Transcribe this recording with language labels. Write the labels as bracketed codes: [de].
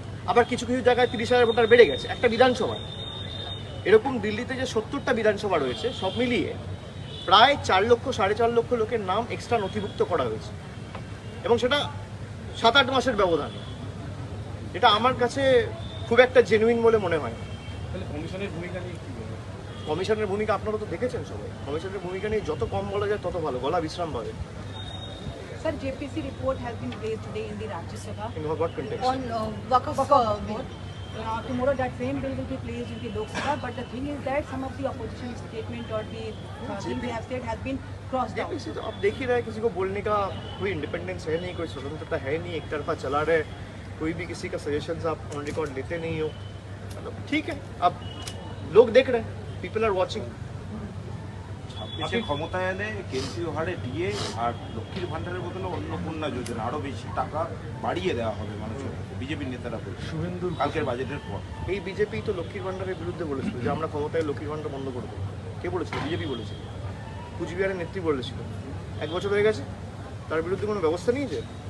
[bn] আবার কিছু কিছু জায়গায় 30,000 ভোটার বেড়ে গেছে একটা বিধানসভায়। এরকম দিল্লিতে যে 70টা বিধানসভা রয়েছে সব মিলিয়ে প্রায় 4 লক্ষ 4.5 লক্ষ লোকের নাম এক্সট্রা নথিভুক্ত করা হয়েছে, এবং সেটা 7-8 মাসের ব্যবধানে। এটা আমার কাছে খুব একটা জেনুইন বলে মনে হয় না। তাহলে কমিশনের ভূমিকা নিয়ে কি বলবেন? কমিশনের ভূমিকা আপনারা তো দেখেছেন সবাই। কমিশনের ভূমিকা নিয়ে যত কম বলা যায় তত ভালো, গলা বিশ্রাম পাবে। [en] Sir, JPC report has been raised today in the Rajya Sabha. In what context? on Waqf board. Tomorrow that same bill will be placed in the Lok Sabha, but the thing is that some of the opposition statement or the thing they have said has been crossed out. [hi] JPC तो अब देख ही रहे हैं, किसी को बोलने का कोई इंडिपेंडेंस है नहीं, कोई स्वतंत्रता है नहीं, एक तरफा चला रहे। कोई भी किसी का सजेशन आप ऑन रिकॉर्ड लेते नहीं हो। मतलब ठीक है, अब लोग देख रहे हैं, [en] People are watching. [bn] 26 ক্ষমতায় এনে কেন্দ্রীয় হারে ডিএ আর লক্ষ্মীর ভান্ডারের বদলে অন্নপূর্ণা যোজনা আরো বেশি টাকা বাড়িয়ে দেওয়া হবে মানুষের কাছে, বিজেপির নেতারা বলছে কালকের বাজেটের পর। এই বিজেপি তো লক্ষ্মীর ভান্ডারের বিরুদ্ধে বলেছিল যে আমরা ক্ষমতায় লক্ষ্মীর ভান্ডার বন্ধ করে দেবো। কে বলেছিল? বিজেপি বলেছিল, কুচবিহারের নেত্রী বলেছিল। 1 বছর হয়ে গেছে, তার বিরুদ্ধে কোনো ব্যবস্থা নিয়েছে?